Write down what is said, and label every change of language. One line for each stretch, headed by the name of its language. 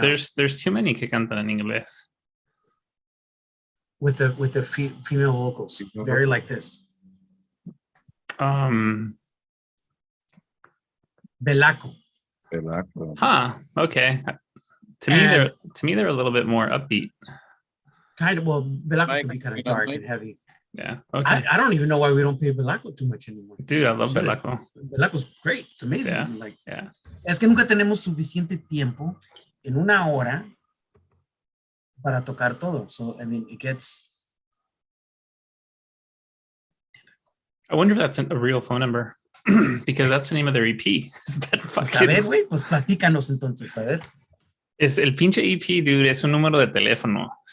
English: There's too many
Spanish: que cantan en inglés.
English: With the female vocals, very like this. Belaco. Pelaco. Huh. Okay. To me, they're a little bit more upbeat. Kind of. Well, Belaco can be kind of dark and heavy. Yeah. Okay. I don't even know why we don't pay Belaco too much anymore. Dude, I love Belaco. Belaco's great. It's amazing. Yeah. Like, Yeah.
Spanish: es que nunca tenemos suficiente tiempo en una hora para tocar todo.
English: So, I mean, it gets... I wonder if that's a real phone number because that's the name of their EP. Is that
Spanish: Pues a ver, güey, pues platícanos entonces, a ver. Es el pinche EP, dude, es un número de teléfono.